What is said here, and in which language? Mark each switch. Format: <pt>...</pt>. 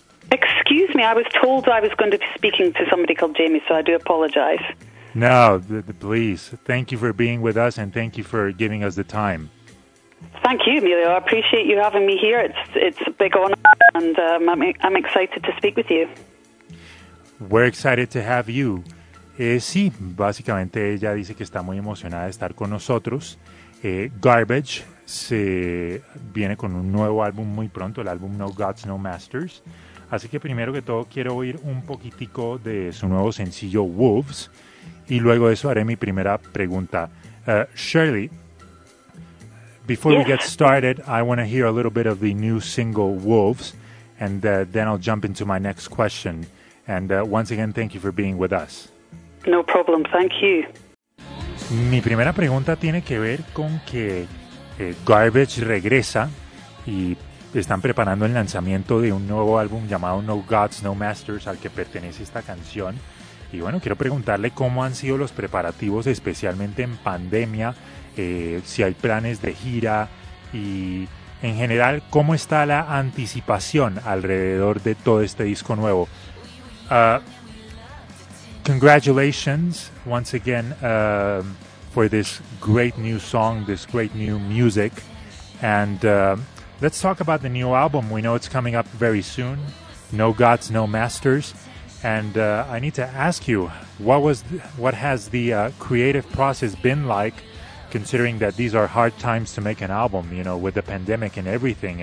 <en>Excuse me. I was told I was going to be speaking to somebody called Jamie, so I do apologize. No, please. Thank you for being with us, and thank you for giving us the time. Thank you, Emilio. I appreciate you having me here. It's a big honor, and I'm excited to speak with you. We're excited to have you.</en> <es>Sí, básicamente ella dice que está muy emocionada de estar con nosotros. Garbage se viene con un nuevo álbum muy pronto, el álbum No Gods, No Masters. Así que primero que todo quiero oír un poquitico de su nuevo sencillo Wolves. Y luego de eso haré mi primera pregunta.</es> <en>Shirley, before we get started, I want to hear a little bit of the new single, Wolves, and then I'll jump into my next question. And once again, thank you for being with us. No problem. Thank you.</en> <es>Mi primera pregunta tiene que ver con que Garbage regresa y están preparando el lanzamiento de un nuevo álbum llamado No Gods, No Masters, al que pertenece esta canción. Y bueno, quiero preguntarle cómo han sido los preparativos, especialmente en pandemia, si hay planes de gira y en general, cómo está la anticipación alrededor de todo este disco nuevo.</es> <en>Congratulations once again for this great new song, this great new music. And let's talk about the new album. We know it's coming up very soon, No Gods, No Masters. And I need to ask you, what has the creative process been like, considering that these are hard times to make an album, you know, with the pandemic and everything?</en>